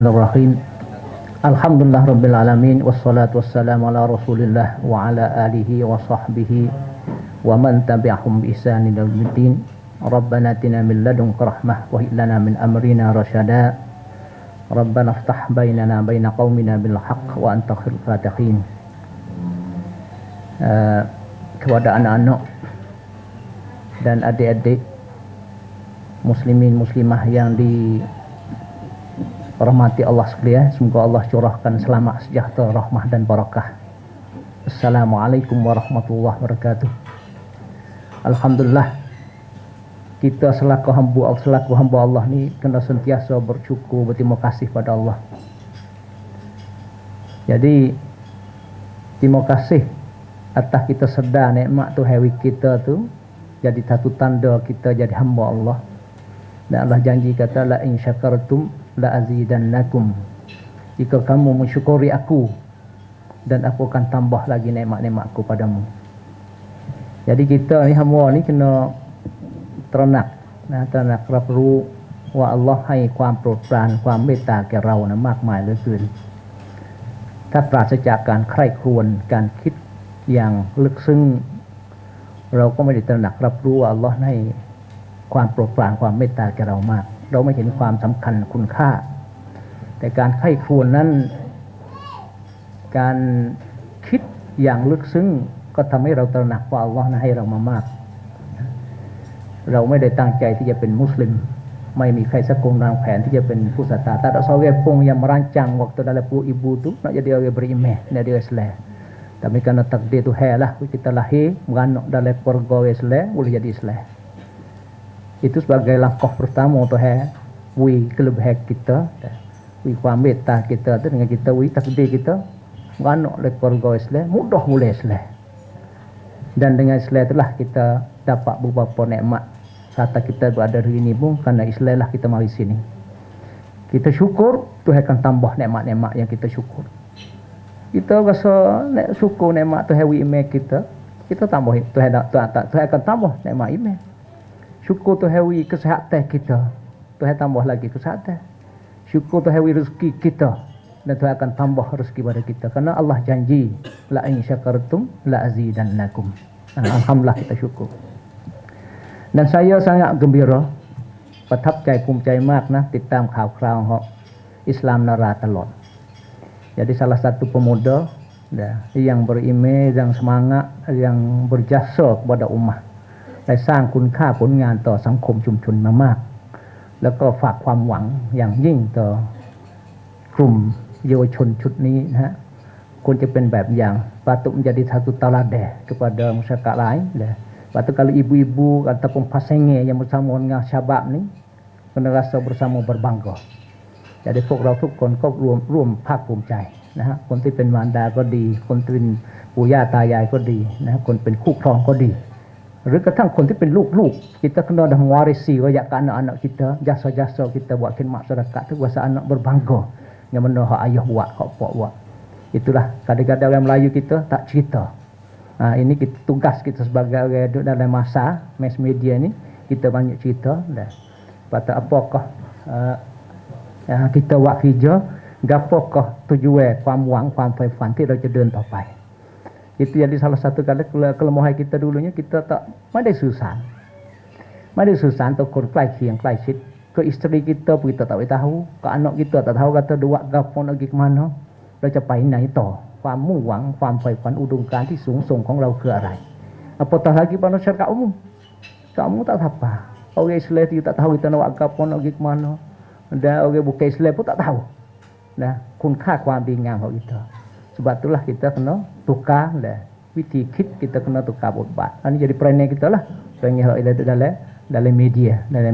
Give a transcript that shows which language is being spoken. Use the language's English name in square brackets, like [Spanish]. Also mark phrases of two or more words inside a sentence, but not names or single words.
[Arabic] بسم الله الرحمن الرحيم. الحمد لله رب العالمين والصلاة والسلام على رسول الله وعلى آله وصحبه ومن تبعهم بإحسان إلى يوم الدين. ربنا آتنا من لدنك رحمة وهب لنا من أمرنا رشدا. ربنا افتح بيننا بين قومنا بالحق وأنت خير الفاتحين. [Malay] Kepada anak-anak dan adik-adik muslimin muslimah yang dirahmati Allah sekalian, semoga Allah curahkan selamat sejahtera, rahmah dan barakah. [Arabic] السلام عليكم ورحمة الله وبركاته. [Malay] Alhamdulillah, kita selaku hamba Allah ni kena sentiasa bersyukur, berterima kasih pada Allah. Jadi terima kasih atas kita sedar nikmat tu hari kita tu jadi satu tanda kita jadi hamba Allah. Dan Allah janji kata [Arabic] لئن شكرتم لأزيدنكم. [Malay] Jika kamu mensyukuri aku dan aku akan tambah lagi nikmat-nikmatku padamu. Jadi kita ni hamba ni kena teranak [Thai] รับรู้ว่าอัลเลาะห์ให้ความโปรดปรานความเมตตาแก่เรานะมากมายเหลือเกินถ้าปราศจากการ ใคร่ครวญการคิดอย่างลึกซึ้งเราก็ไม่ได้ตระหนักรับรู้ว่าอัลเลาะห์ให้ความโปรดปรานความเม ตตาแก่เรามากเราไม่เห็นความสำคัญคุณค่าแต่การใคร่ครวญนั้นการคิดอย่างลึกซึ้งก็ทำให้เราตระหนักว่าอัลเลาะห์ให้เรามามากเราไม่ได้ตั้งใจที่จะเป็นมุสลิมไม่มีใครสักคนวางแผนที่จะเป็นผู้ศรัทธา [Malay] tak ada seorang pun yang merancang waktu dalam perut ibu tu nak jadi orang beriman nak jadi Islam. Tapi kerana takdir Tuhan lah kita lahir beranak dalam keluarga Islam boleh jadi Islam. Itu sebagai langkah pertama Tuhan wi kelebihan kita, wi ความเมตตา kita tu dengan kita wi takdir kita beranak dalam keluarga Islam mudah boleh Islam. Dan dengan Islam itulah kita dapat beberapa nikmat serta kita berada di sini pun kerana Islam lah kita mari sini. Kita syukur Tuhan akan tambah nikmat-nikmat yang kita syukur. Kita rasa nak syukur nikmat Tuhan wi iman kita tambah Tuhan akan tambah nikmat iman. Syukur Tuhan wi kesihatan kita, Tuhan tambah lagi kesihatan. Syukur Tuhan wi rezeki kita dan Tuhan akan tambah rezeki pada kita kerana Allah janji [Arabic] لئن شكرتم لأزيدنكم. [Malay] Alhamdulillah kita syukur. Dan saya sangat gembira [Thai] ประทับใจภูมิใจมากนะติดตามข่าวคราวของอิสลามนาราตลอด [Malay] Jadi salah satu pemuda yang beriman, yang semangat, yang berjasa kepada ummah [Thai] ได้สร้างคุณค่าผลงานต่อสังคมชุมชนมามาก แล้วก็ฝากความหวังอย่างยิ่งต่อกลุ่มเยาวชนชุดนี้นะฮะควรจะเป็นแบบอย่าง [Malay] patut menjadi satu teladan kepada masyarakat lain patut kalau ibu-ibu ataupun pasangan yang bersama dengan syabab ni kena rasa bersama berbangga jadi [Thai] พวกเราทุกคนก็ร่วมภาคภูมิใจนะฮะคนที่เป็นมาร ดาก็ดีคนที่เป็นปู่ย่าตายายก็ดีนะคนเป็นคู่ครองก็ดีหรือกระทั่งคนที่เป็นลูกๆ [Malay] kita kena dah mewarisi wajak ke anak-anak kita jasa-jasa kita buat khidmat masyarakat tu kuasa anak berbangga yang mana hak ayah buat hak pak buat itulah kadang-kadang orang Melayu kita tak cerita ini kita, tugas kita sebagai orang dalam masa mass media ni kita banyak cerita dah patut apakah kita buat kerja gapokah tujuan [Thai] ความหวังความใฝ่ฝันที่เราจะเดินต่อไป [Malay] itu jadi salah satu kali kelemahan kita dulunya kita tak [Thai] ไม่ได้สื่อสารต่อคนใกล้เคียงใกล้ชิด [Malay] ke isteri kita pun kita tak tahu ke anak kita tak tahu kata dua gapo nak pergi ke mana [Thai] เราจะไปไหนต่อความ มุ่งหวังความใฝ่ฝันอุดมการณ์ที่สูงส่งของเราคืออะไร [Malay] apatah lagi pada masyarakat umum kamu tak tahu apa orang Islam itu tak tahu kita nak buat gapo nak pergi ke mana dan orang bukan Islam pun tak tahu nah [Thai] คุณค่าความดีงามของ [Malay] kita sebab itulah kita kena tukar [Thai] วิธีคิด [Malay] kita kena tukar บทบาท ini jadi peranan kita lah peranan dalam media dalam